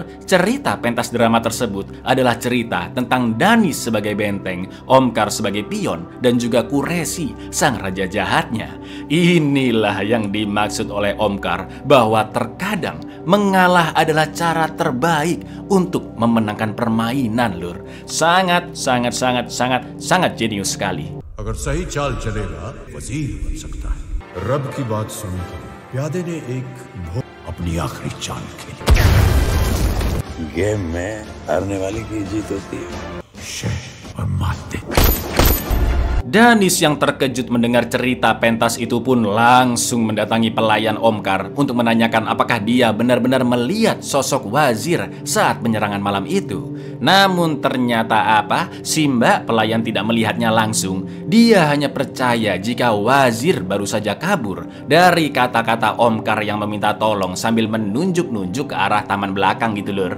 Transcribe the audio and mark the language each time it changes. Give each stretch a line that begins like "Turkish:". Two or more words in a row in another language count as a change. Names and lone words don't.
Indonesian: Cerita pentas drama tersebut adalah cerita tentang Danis sebagai benteng, Omkar sebagai pion, dan juga Quraisy sang raja jahatnya. Inilah yang dimaksud oleh Omkar bahwa terkadang mengalah adalah cara terbaik untuk memenangkan permainan, Lur. Sangat jenius sekali.
Hindi: अगर सही चाल चलेगा वजीर बन सकता है। रब की बात सुनी प्यादे ने एक अपनी आखिरी चाल खेली। गेम में हारने वाले की जीत होती है। शह और मात देते।
Indonesian: Danis yang terkejut mendengar cerita pentas itu pun langsung mendatangi pelayan Omkar untuk menanyakan apakah dia benar-benar melihat sosok wazir saat penyerangan malam itu. Namun ternyata si Mbak pelayan tidak melihatnya langsung. Dia hanya percaya jika wazir baru saja kabur dari kata-kata Omkar yang meminta tolong sambil menunjuk-nunjuk ke arah taman belakang gitu lur.